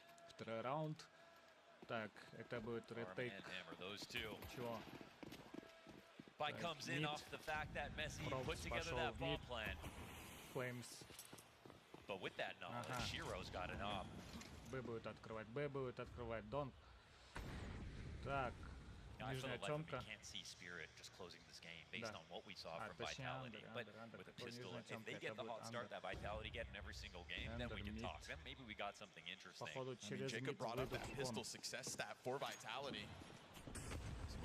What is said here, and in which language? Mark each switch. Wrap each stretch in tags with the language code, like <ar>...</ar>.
<ru>Второй раунд. Так, это будет ретейк. Чего?</ru> <en>By comes in off the fact that Mezzi put together that bomb plan. Flames. But with that knowledge, Shiro's got an op.</en> <ru>Б будет открывать, Б будет открывать Дон. Так, нижняя темка.</ru> <en>We can't see Spirit just closing this game based on what we saw from Vitality. But with a pistol, if they get the hot start that Vitality get in every single game, then we can talk. Then maybe we got something interesting. I mean, Jacob brought up that pistol success stat for Vitality. Some</en>